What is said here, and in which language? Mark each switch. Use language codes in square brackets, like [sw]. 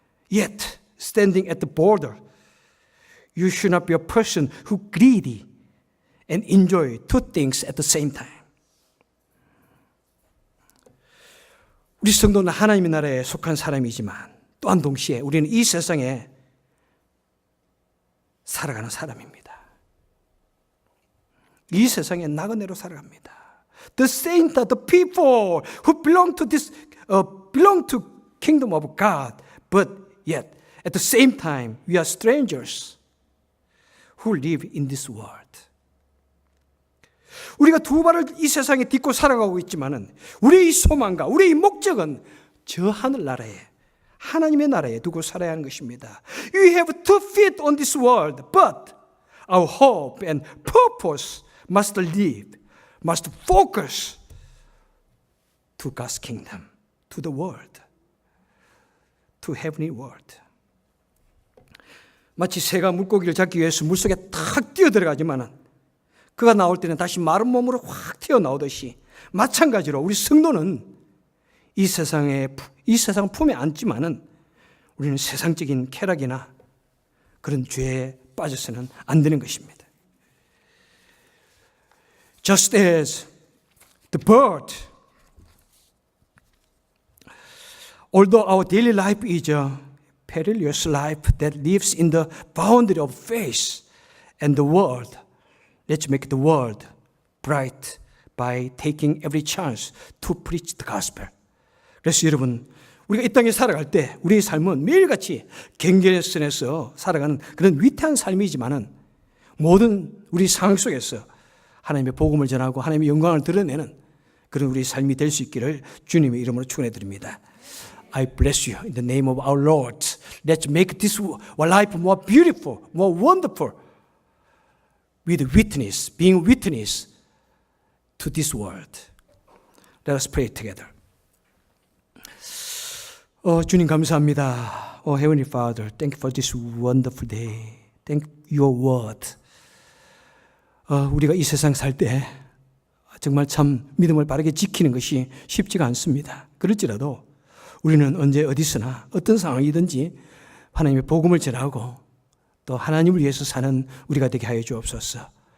[en] Yet, standing at the border, you should not be a person who greedy and enjoy two things at the same time. [ko] 우리 성도는 하나님의 나라에 속한 사람이지만 또한 동시에 우리는 이 세상에 살아가는 사람입니다. 이 세상에 나그네로 살아갑니다. [en] The saints are the people who belong to kingdom of God, but yet at the same time we are strangers who live in this world. [ko] 우리가 두 발을 이 세상에 딛고 살아가고 있지만은 우리의 소망과 우리의 목적은 저 하늘나라에 하나님의 나라에 두고 살아야 하는 것입니다. [en] We have 2 feet on this world, but our hope and purpose must focus to God's kingdom, to the world, to heavenly world. [ko] 마치 새가 물고기를 잡기 위해서 물속에 탁 뛰어들어가지만은 그가 나올 때는 다시 마른 몸으로 확 튀어나오듯이 마찬가지로 우리 성도는 이 세상 품에 안지만은 우리는 세상적인 쾌락이나 그런 죄에 빠져서는 안 되는 것입니다. [en] Just as the bird, although our daily life is a perilous life that lives in the boundary of faith and the world, let's make the world bright by taking every chance to preach the gospel. [ko] 그래서 여러분, 우리가 이 땅에 살아갈 때 우리의 삶은 매일같이 경계선에서 살아가는 그런 위태한 삶이지만은 모든 우리 상황 속에서 하나님의 복음을 전하고 하나님의 영광을 드러내는 그런 우리 삶이 될 수 있기를 주님의 이름으로 축원해 드립니다. [en] I bless you in the name of our Lord. Let's make this life more beautiful, more wonderful, with witness, being witness to this world. Let us pray together. [ko] 주님 감사합니다. [en] Heavenly Father, thank you for this wonderful day. Thank your word. [ko] 우리가 이 세상 살 때 정말 참 믿음을 바르게 지키는 것이 쉽지가 않습니다. 그럴지라도 우리는 언제 어디서나 어떤 상황이든지 하나님의 복음을 전하고 또 하나님을 위해서 사는 우리가 되게 하여 주옵소서.